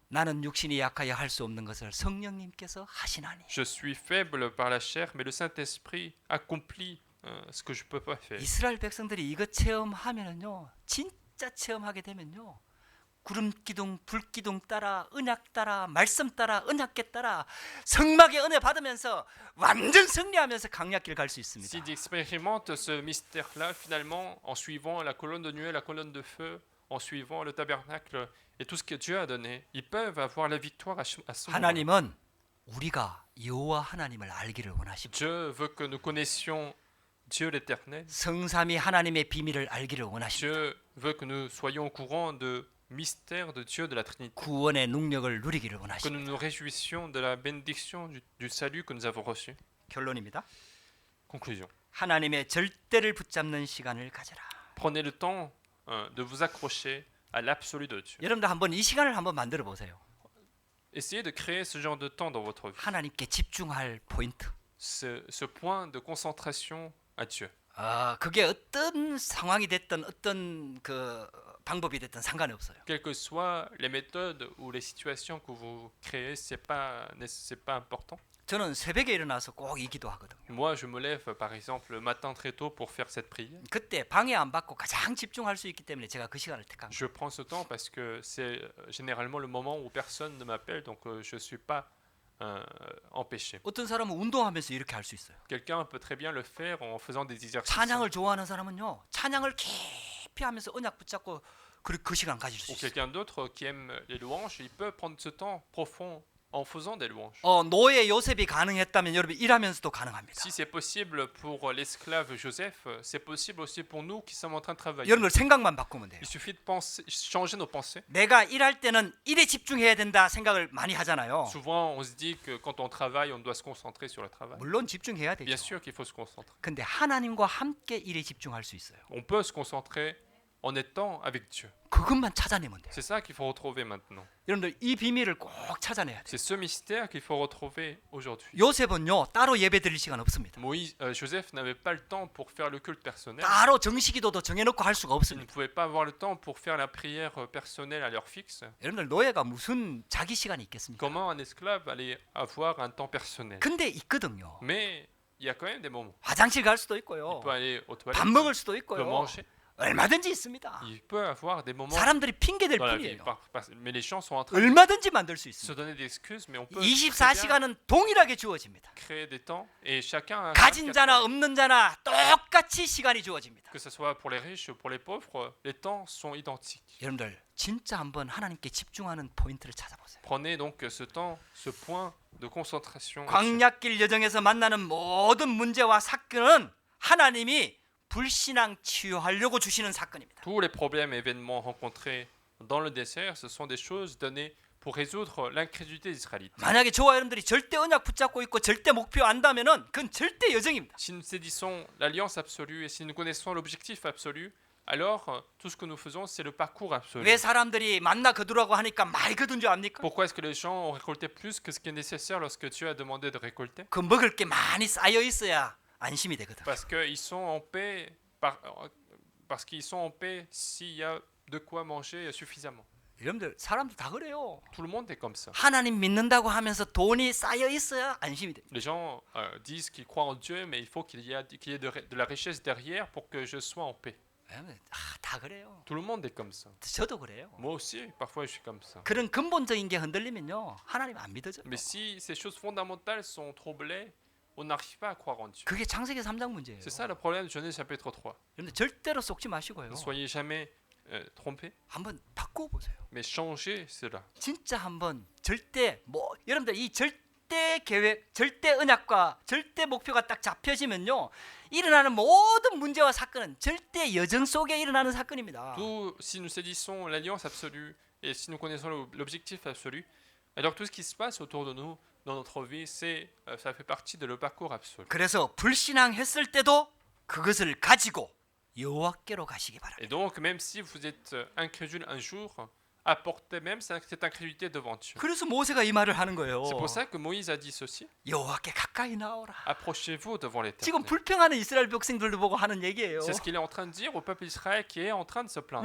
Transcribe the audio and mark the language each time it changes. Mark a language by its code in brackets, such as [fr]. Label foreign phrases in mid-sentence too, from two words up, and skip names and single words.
[ko] 나는 육신이 약하여 할 수 없는 것을 성령님께서 하시나니. [fr] Je suis faible par la chair, mais le Saint-Esprit accomplit ce que je ne peux pas faire. [ko] 이스라엘 백성들이 이것 체험하면은요, 진짜 체험하게 되면요, 구름 기둥, 불 기둥 따라, 언약 따라, 말씀 따라, 언약계 따라 성막의 은혜 받으면서 완전 승리하면서 강약길 갈 수 있습니다. [fr] S'ils expérimentent ce mystère-là, finalement, en suivant la colonne de nuée, la colonne de feu, en suivant le tabernacle et tout ce que Dieu a donné, ils peuvent avoir la victoire à ce moment. [ko] 하나님은 우리가 여호와 하나님을 알기를 원하십니다. [fr] Dieu veut que nous connaissions Dieu l'Éternel, [ko] 성삼위 하나님의 비밀을 알기를 원하십니다. [fr] Dieu veut que nous soyons au courant de mystère de Dieu de la Trinité, [ko] 구원의 능력을 누리기를 [fr] que nous [ko] 원하십니다. [fr] nous réjouissions de la bénédiction du salut que nous avons reçu. [ko] 결론입니다. [fr] Conclusion. [ko] 하나님의 절대를 붙잡는 시간을 가져라. [fr] Prenez le temps de vous accrocher à l'absolu de Dieu. [ko] 여러분들 한번 이 시간을 한번 만들어 보세요. [fr] Essayez de créer ce genre de temps dans votre vie, [ko] 하나님께 집중할 포인트. [fr] ce point de concentration à Dieu. [ko] 그게 어떤 상황이 됐든 어떤 그 방법이 됐든 상관이 없어요. [fr] Quelles que soient les méthodes ou les situations que vous créez, c'est pas important. [ko] 저는 새벽에 일어나서 꼭 이 기도하거든요. [fr] Moi, je me lève par exemple le matin très tôt pour faire cette prière. [ko] 그때 방해 안 받고 가장 집중할 수 있기 때문에 제가 그 시간을 택한 거예요. [fr] Je prends ce temps parce que c'est généralement le moment où personne ne m'appelle, donc je ne suis pas empêché. [ko] 어떤 사람은 운동하면서 이렇게 할 수 있어요. [fr] Quelqu'un peut très bien le faire en faisant des exercices. [ko] 찬양을 좋아하는 사람은요, 찬양을 깊이 하면서 언약 붙잡고 그 시간 가질 수 [fr] Ou [ko] 있어요. [fr] quelqu'un d'autre qui aime les louanges, il peut prendre ce temps profond en faisant des louanges. [ko] 노예 요셉이 가능했다면 여러분 일하면서도 가능합니다. [fr] Si c'est possible pour l'esclave Joseph, c'est possible aussi pour nous qui sommes en train de travailler. [ko] 여러분들 생각만 바꾸면 돼요. [fr] Il suffit de penser, changer nos pensées. [ko] 내가 일할 때는 일에 집중해야 된다 생각을 많이 하잖아요. [fr] Souvent, on se dit que quand on travaille, on doit se concentrer sur le travail. [ko] 물론 집중해야 되죠. [fr] Bien sûr qu'il faut se concentrer. [ko] 근데 하나님과 함께 일에 집중할 수 있어요. [fr] On peut se concentrer en étant avec Dieu. [ko] 그것만 찾아내면 돼요. [fr] C'est ça qu'il faut retrouver maintenant. [ko] 여러분들 이 비밀을 꼭 찾아내야 돼요. [fr] C'est ce mystère qu'il faut retrouver aujourd'hui. [ko] 요셉은요 따로 예배 드릴 시간 없습니다. [fr] Joseph n'avait pas le temps pour faire le culte personnel. [ko] 따로 정식기도도 정해놓고 할 수가 [fr] Ils ne [ko] 없습니다. [fr] pouvaient pas avoir le temps pour faire la prière personnelle à l'heure fixe. [ko] 여러분들 노예가 무슨 자기 시간이 있겠습니까? [fr] Comment un esclave allait avoir un temps personnel? [ko] 근데 있거든요. [fr] Mais il y a quand même des moments. [ko] 화장실 갈 수도 [fr] Il [ko] 있고요. [fr] peut aller aux toilettes, [ko] 밥 먹을 수도 [fr] il peut [ko] 있고요. [fr] manger. [ko] 얼마든지 있습니다. [fr] Il peut avoir des moments [ko] 사람들이 핑계댈 [fr] dans la vie. [ko] 뿐이에요. [fr] Mais les gens sont en train de [ko] 얼마든지 만들 수 [fr] se [ko] 있습니다. [fr] donner des excuses, mais on peut très bien [ko] 24시간은 동일하게 주어집니다. [fr] créer des temps et chacun a [ko] 가진 [fr] 24 [ko] 자나 [fr] heures. [ko] 없는 자나 똑같이 시간이 주어집니다. [fr] Que ce soit pour les riches ou pour les pauvres, les temps sont identiques. [ko] 여러분들 진짜 한번 하나님께 집중하는 포인트를 찾아보세요. [fr] Prenez donc ce temps, ce point de concentration. [ko] 광야길 여정에서 만나는 모든 문제와 사건은 하나님이 불신앙 치유하려고 주시는 사건입니다. [fr] Tous les problèmes et événements rencontrés dans le désert, ce sont des choses données pour résoudre l'incrédulité des Israélites. [ko] 만약에 저와 여러분들이 절대 언약 붙잡고 있고 절대 목표 안다면은 그건 절대 여정입니다. [fr] Si nous saisissons l'alliance absolue et si nous connaissons l'objectif absolu, alors tout ce que nous faisons, c'est le parcours absolu. [ko] 왜 사람들이 만나 거두라고 하니까 많이 거둔 줄 압니까? [fr] Pourquoi est-ce que les gens ont récolté plus que ce qui est nécessaire lorsque Dieu a demandé de récolter? [ko] 그 먹을 게 많이 쌓여 있어야 안심이 되거든. [fr] Parce qu'ils sont en paix, parce qu'ils sont en paix s'il y a de quoi manger suffisamment. [ko] 여러분들 사람들 다 그래요. [fr] Tout le monde est comme ça. [ko] 하나님 믿는다고 하면서 돈이 쌓여 있어야 안심이 돼. [fr] Les gens disent qu'ils croient en Dieu, mais il faut qu'il y ait de la richesse derrière pour que je sois en paix. [ko] 다 그래요. [fr] Tout le monde est comme ça. [ko] 저도 그래요. [fr] Moi aussi, parfois je suis comme ça. [ko] 그런 근본적인 게 흔들리면요 하나님 안 믿어져요. [fr] Mais si ces choses fondamentales sont troublées, on n'arrive pas à croire en Dieu. [ko] 그게 창세기 3장 문제예요. [fr] C'est ça le problème de Genèse chapitre 3. [ko] 여러분들 절대로 속지 마시고요. [fr] Ne soyez jamais trompés, [ko] 한번 바꿔 보세요. [fr] mais changez cela. [ko] 진짜 한번 절대 여러분들 이 절대 계획, 절대 언약과 절대 목표가 딱 잡혀지면요 일어나는 모든 문제와 사건은 절대 여정 속에 일어나는 사건입니다. [fr] Tout, si nous saisissons l'alliance absolue et si nous connaissons l'objectif absolu, alors tout ce qui se passe autour de nous dans notre vie, ça fait partie de le parcours absolu. [ko] 그래서 불신앙했을 때도 그것을 가지고 여호와께로 가시기 바랍니다. [fr] Et donc, même si vous êtes incrédule un jour, apportez même cette incrédulité devant Dieu. [ko] 그래서 모세가 이 말을 하는 거예요. [fr] C'est pour ça que Moïse a dit ceci. [ko] 여호와께 가까이 나오라. [fr] Approchez-vous devant [ko] 지금 [fr] l'Éternel. [ko] 불평하는 이스라엘 백성들도 보고 하는 얘기예요. [fr] C'est ce qu'il est en train de dire au peuple d'Israël qui est en train de se plaindre.